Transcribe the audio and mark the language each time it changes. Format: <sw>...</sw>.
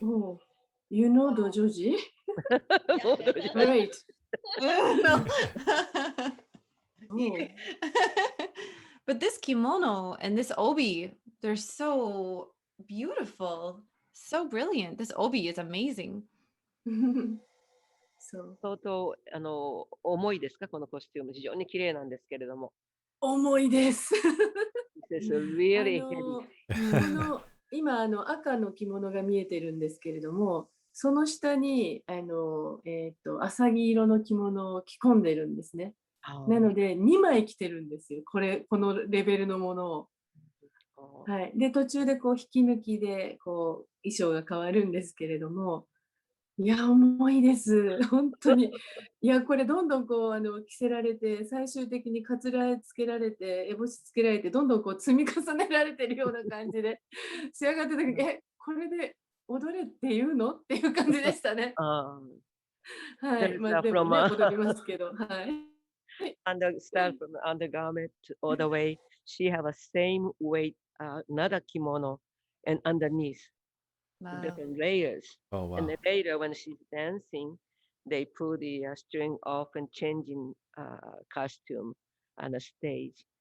<en>Oh, you know dojoji? Right. But this kimono and this obi, they're so beautiful, so brilliant. This obi is amazing.</en> <ja>相当重いですか、このコスチューム。非常に綺麗なんですけれども。重いです。</ja> <en>This is really heavy.</en> <ja>今赤の着物が見えてるんですけれども、その下に浅黄色の着物を着込んでるんですね。なので2枚着てるんですよ。このレベルのものを。はい、で途中でこう引き抜きでこう衣装が変わるんですけれども、いや重いです本当に。いやこれどんどんこう着せられて、最終的にかつらつけられて、烏帽子つけられて、どんどんこう積み重ねられてるような感じで仕上がってたけど、これで踊れっていうのっていう感じでしたね。はい、まあでもね踊りますけど、はい。</ja> <en>Start from undergarment all the way. She have a same weight, another kimono, and underneath different layers. Oh, wow. And then later, when she's dancing, they put the string off and changing costume on the stage.</en>